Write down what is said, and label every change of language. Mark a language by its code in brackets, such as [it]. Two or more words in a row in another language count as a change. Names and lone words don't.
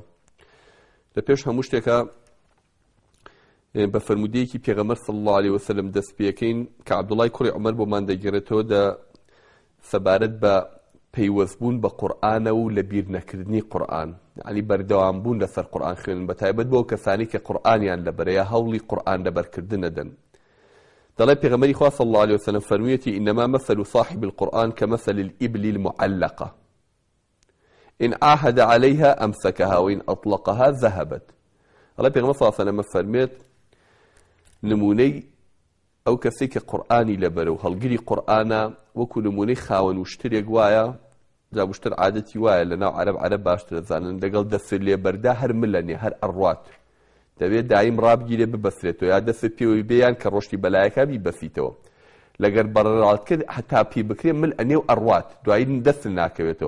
[ckb] لە پێش هەموو شتێکە بە فەرمودەیەکی پێغەمبەر [ar] صلی الله علیه وسلم [ckb] دەست پێکەین کە عەبدوڵای کوڕی عومەر بۆمان دەگێڕێتەوە سەبارەت بە پەیوەستبوون بە قورئانە و لە بیر نەکردنی قورئان، یعنی بەردەوامبوون لەسەر قورئان خوێندن بە تایبەت بۆ کەسانی کە قورئانیان لەبەرەیە هەوڵی قورئان لەبەرکردن ئەدەن. دەڵێ پێغەمبەری خوا [ar] صلی الله عليه وسلم [ckb] فەرموویەتی [ar] إنما مثل صاحب القرآن كمثل الإبل المعلقة إن عاهد عليها أمسكها وإن أطلقها ذهبت. [ckb] دەڵێ پێغەمبەر [ar] صلی الله عليه وسلم [ckb] فەرمێت نمونەی ئەو کەسێک کە قورئانی لەبەرە و هەڵگری قورئانە وەکو نمونەی خاوەن وشترێک وایە، جا وشتر عادەتی وایە لەناو عەرەب باشتر دەزانن لەگەڵ دەست لێبەردا هەر ملەنێ هەر ئەڕوات دەبێت دایم ڕابگیرێ ببەسرێتەوە یا دەست پێوەی بێیان کە ڕۆشتی بەلایەکە بیبەسیتەوە، لەگەر بەڕێڕات کرد هەتا پێی بکرێ مل ئەنێ و ئەڕوات دوایی دەست ناکەوێتەوە.